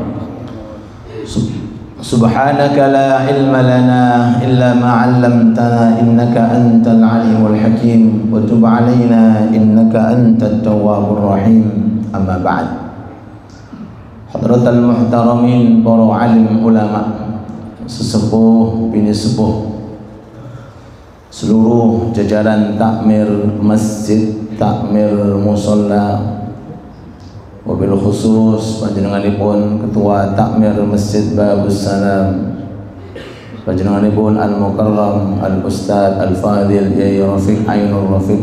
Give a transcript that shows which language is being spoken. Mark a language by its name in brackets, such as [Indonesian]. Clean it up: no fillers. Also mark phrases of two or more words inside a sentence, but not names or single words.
[Arabic] سبحانك لا علم لنا إلا ما علمتنا إنك أنت العليم الحكيم وتب علينا إنك أنت التواب الرحيم. أما بعد، حضرة المحترمين [Javanese] para alim ulama, sesepuh bini sepuh, seluruh jajaran takmir masjid, takmir musalla, [Arabic] وبالخصوص [Javanese] panjenenganipun Ketua Takmir Masjid Babus Salam, panjenenganipun [Arabic] المكرم الأستاذ الفاضل [Javanese] Yai Rafiq Ainul Rafiq.